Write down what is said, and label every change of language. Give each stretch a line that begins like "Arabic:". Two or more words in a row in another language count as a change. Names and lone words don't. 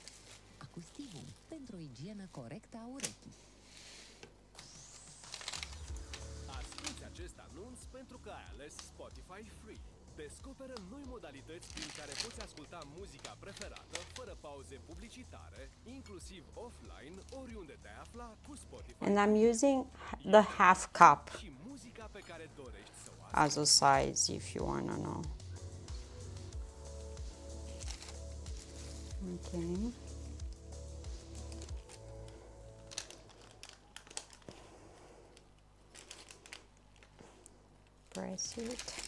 Romanian: Acustivum, pentru o igienă corectă a urechii. Asculți acest anunț pentru că ai ales Spotify Free. Descoperă noi modalități prin care poți asculta muzica preferată, fără pauze publicitare, inclusiv offline, oriunde te afla cu Spotify.
English: And I'm using the half cup
Romanian: Și muzica pe care dorești să o
English: as a size if you wanna know. Okay. Press it.